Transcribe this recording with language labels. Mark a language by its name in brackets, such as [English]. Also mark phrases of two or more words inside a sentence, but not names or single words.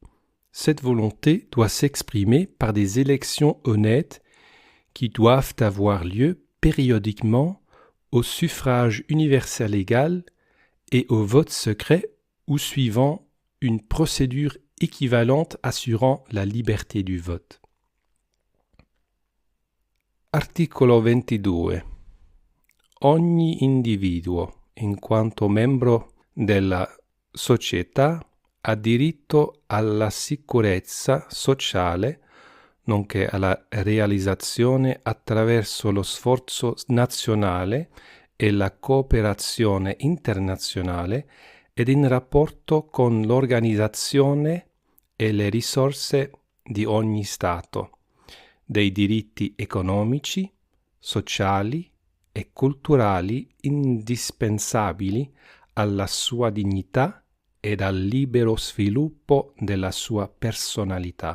[French] Cette volonté doit s'exprimer par des élections honnêtes qui doivent avoir lieu périodiquement au suffrage universel égal et au vote secret ou suivant une procédure équivalente assurant la liberté du vote. [Italian] Articolo 22. Ogni individuo, in quanto membro della società, ha diritto alla sicurezza sociale, nonché alla realizzazione attraverso lo sforzo nazionale e la cooperazione internazionale ed in rapporto con l'organizzazione e le risorse di ogni Stato, dei diritti economici, sociali e culturali indispensabili alla sua dignità ed al libero sviluppo della sua personalità.